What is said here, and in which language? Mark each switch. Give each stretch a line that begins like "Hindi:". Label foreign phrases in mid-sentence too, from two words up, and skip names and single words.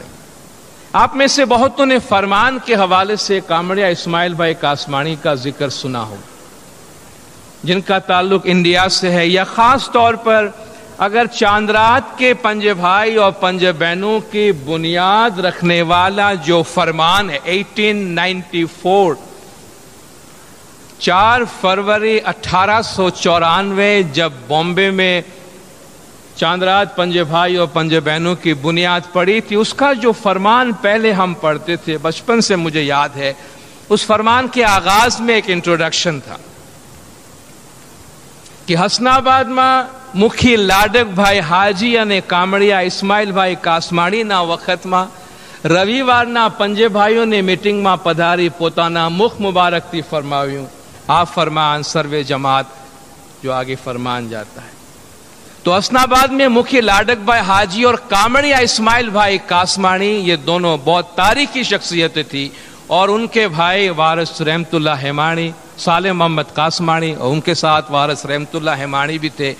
Urdu: آپ میں سے بہتوں نے فرمان کے حوالے سے کامڑیا اسماعیل بھائی کاسمانی کا ذکر سنا ہو، جن کا تعلق انڈیا سے ہے، یا خاص طور پر اگر چاندرات کے پنجے بھائی اور پنجے بہنوں کی بنیاد رکھنے والا جو فرمان ہے 1894 4 فروری 1894 جب بمبئی میں چاندرات پنجے بھائی اور پنجے بہنوں کی بنیاد پڑی تھی، اس کا جو فرمان پہلے ہم پڑھتے تھے بچپن سے مجھے یاد ہے، اس فرمان کے آغاز میں ایک انٹروڈکشن تھا کہ حسناباد میں مکھی لاڈک بھائی حاجی
Gujarati: અને કામડિયા ઇસ્માઇલ ભાઈ કાસમાણીના વખતમાં રવિવારના પંજે ભાઈઓની મીટિંગમાં પધારી પોતાના મુખ મુબારકથી ફરમાવ્યું, આ ફરમાન સર્વે જમાત
Urdu: جو آگے فرمان جاتا ہے. تو حسناباد میں مکھی لاڈک بھائی حاجی اور کامڑیا اسماعیل بھائی کاسمانی یہ دونوں بہت تاریخی شخصیتیں تھی، اور ان کے بھائی وارث رحمت اللہ ہیمانی، صالح محمد کاسمانی، اور ان کے ساتھ وارث رحمت اللہ ہیمانی بھی تھے.